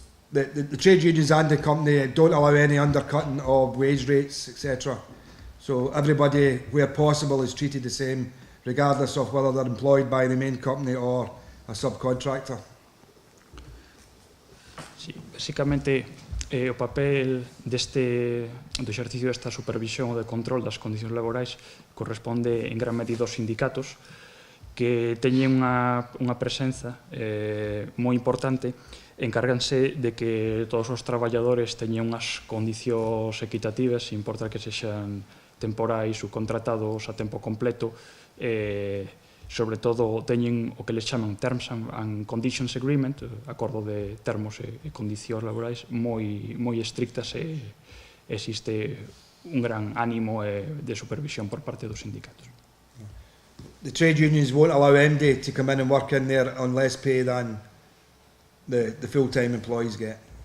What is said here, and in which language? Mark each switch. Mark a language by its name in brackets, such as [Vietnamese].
[English] The trade unions and the company don't allow any undercutting of wage rates, etc. So everybody, where possible, is treated the same, regardless of whether they're employed by the main company or a subcontractor. [Galician] Sí, basicamente o papel do exercicio desta supervisión ou de control das condicións laborais corresponde en gran medida aos sindicatos, que teñen unha presenza moi importante, encárganse de que todos os traballadores teñan unhas condicións equitativas, sin importar que sexan temporais ou contratados a tempo completo, sobre todo teñen o que les chaman [English] Terms and Conditions Agreement, [Galician] acordo de termos e condicións laborais moi estrictas, e existe un gran ánimo de supervisión por parte dos sindicatos. [English] The trade unions won't allow MD to come in and work in there on less pay than the full-time employees get.